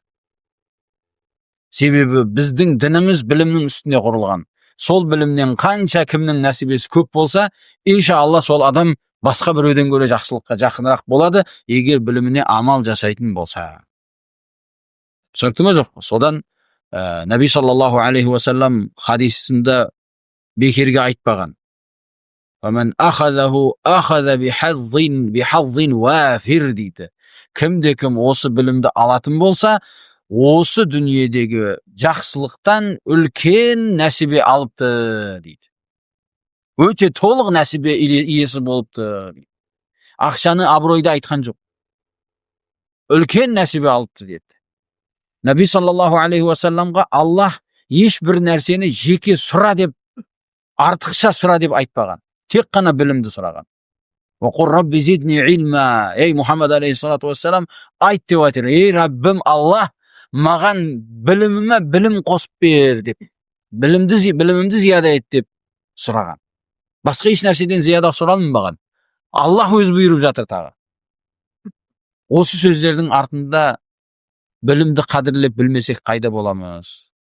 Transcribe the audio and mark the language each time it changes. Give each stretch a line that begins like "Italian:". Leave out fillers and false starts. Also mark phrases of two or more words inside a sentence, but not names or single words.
Kazakh: Себебі біздің дініміз білімнің үстіне құрылған. Сол білімнен қанша кімнің нәсібесі көп болса, иншалла сол адам басқа біреуден көре жақсылыққа жақынырақ болады, егер біліміне амал жасайтын болса. Түсінікті ме жоқ? Содан Наби
Arabic: صلى الله عليه وسلم
Kazakh: хадисінде бекерге айтпаған.
Arabic: وَمَنْ أَخَذَهُ أَخَذَ بِحَظٍ وَافِرْ дейді.
Kazakh: Кімде-кім осы білімді алатын болса, осы дүниедегі жақсылықтан үлкен нәсібе алыпты дейді. Өте толық нәсібе иесі болыпты. Ақшаны, абыройды айтқан жоқ. Үлкен нәсібе алыпты деді. Наби
Arabic: صلى الله عليه وسلم
Kazakh: Аллах ешбір нәрсені жеке сұра деп, артықша сұра деп айтпаған. Тек қана білімді сұраған.
Arabic: وَقُلْ رَبِّ زِدْنِي عِلْمًا. Ей Мұхаммад عليه الصلاة والسلام,
Kazakh: айт деп айтыр. Ей Раббым Аллах, маған біліміме білім қосып бер деп. Білімімді зияда ет деп сұраған. Басқа еш нәрседен зияда сұралынбаған. Аллах өз бұйырып жатыр тағы. Осы сөздердің артында білімді қадірлеп білмесек қайда боламыз?